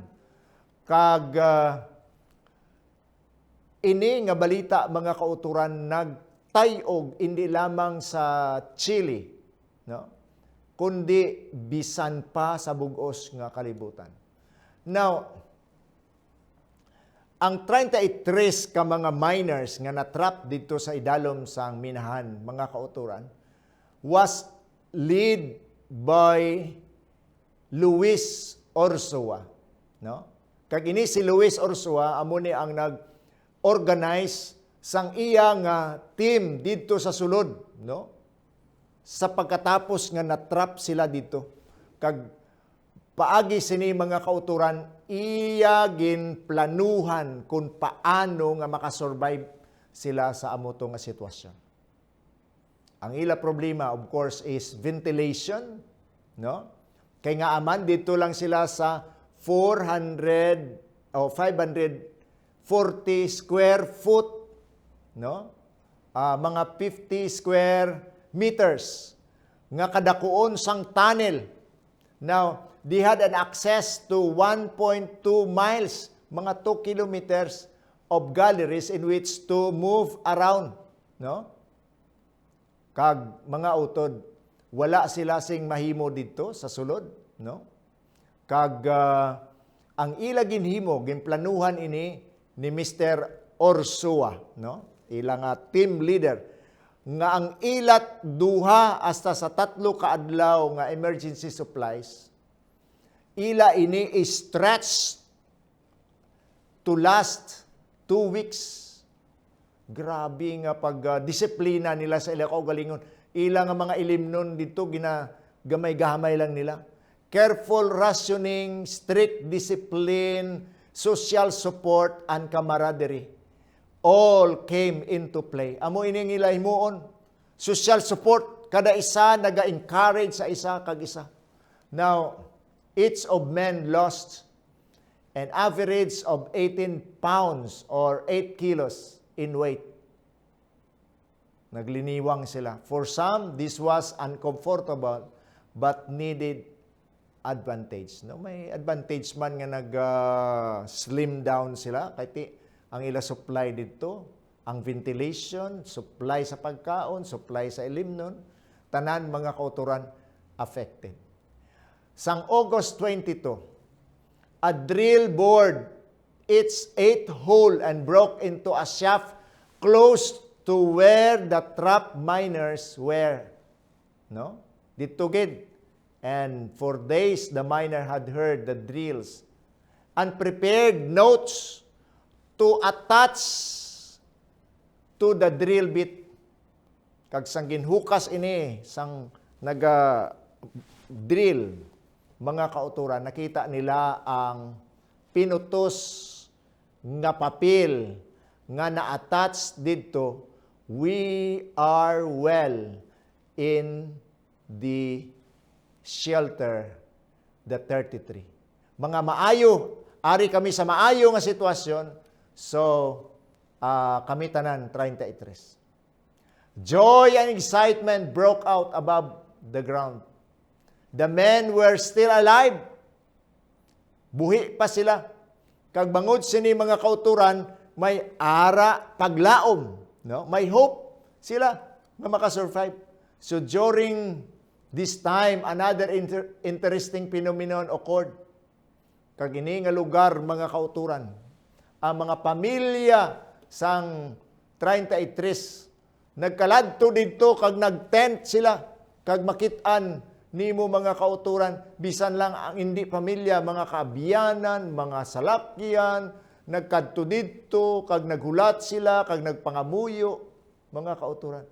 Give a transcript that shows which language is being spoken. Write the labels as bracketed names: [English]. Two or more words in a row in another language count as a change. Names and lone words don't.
[Hiligaynon] Kag ini nga balita mga kauturan nagtayog hindi lamang sa Chile, no? Kundi bisan pa sa bugos nga kalibutan. Now, ang 33 ka mga miners nga natrap dito sa idalom sang minahan, mga kauturan, [English] was led by Luis Ursua, no? [Hiligaynon] Kag ini si Luis Ursua amo ni ang nag-organize sang iya nga team dito sa sulod, no? Sa pagkatapos nga natrap sila dito. Kag paagi sini mga kauturan, iya ginplanuhan kung paano nga makasurvive sila sa amoto nga sitwasyon. Ang ila problema [English] of course is ventilation, [Hiligaynon] no? Kay nga aman dito lang sila sa 400 o 540 square foot, no? Mga 50 square meters nga kadakuon sang tunnel. [English] Now, they had an access to 1.2 miles, mga 2 kilometers of galleries in which to move around, [Hiligaynon] no? Kag mga utod, wala sila sing mahimo dito sa sulod, no? Kag ang ila ginhimo, ginplanuhan ini ni Mr. Ursua, no? Ilang team leader nga ang ilat 2 hasta sa 3 ka adlaw nga [English] emergency supplies [Hiligaynon] ila ini [English] is stretched to last 2 weeks. [Hiligaynon] Grabe nga pag-disiplina nila sa ila kaugalingon. Ila nga mga ilimnon dito gamay-gamay lang nila. [English] Careful rationing, strict discipline, social support, and camaraderie all came into play. [Hiligaynon] Amo ining ila himuon. [English] Social support, [Hiligaynon] kada isa naga-encourage sa isa kag isa. [English] Now, each of men lost an average of 18 pounds or 8 kilos in weight. [Hiligaynon] Nagliniwang sila. [English] For some, this was uncomfortable but needed advantage. [Hiligaynon] No, may advantage man nga nag- [English] slim down [Hiligaynon] sila kay ang ila supply dito, ang ventilation, supply sa pagkaon, supply sa ilimnon, tanan mga kauturan affected. [English] Sang August 22, a drill board its 8 hole and broke into a shaft close to where the trapped miners were. [Hiligaynon] No? Dito gid. [English] And for days the miner had heard the drills and prepared notes to attach to the drill bit [Hiligaynon] kag sang ginhukas ini sang naga drill mga kauturan, nakita nila ang pinutos nga papel nga na-attach dito, [English] "We are well in the shelter, the 33." [Hiligaynon] Mga maayo, ari kami sa maayo nga sitwasyon, so kami tanan 33. [English] Joy and excitement broke out above the ground. The men were still alive. [Hiligaynon] Buhi pa sila. Kag bangod sini mga kauturan, may ara paglaom, no? May hope sila nga makasurvive. [English] So during this time, another interesting phenomenon occurred. [Hiligaynon] Kag ini nga lugar mga kauturan, ang mga pamilya sang 33 nagkaladto dito kag nagtent sila kag makit-an nimo mga kauturan, bisan lang ang hindi pamilya, mga kaabiyanan, mga salakyan, nagkadto dito, kag naghulat sila, kag nagpangamuyo, mga kauturan.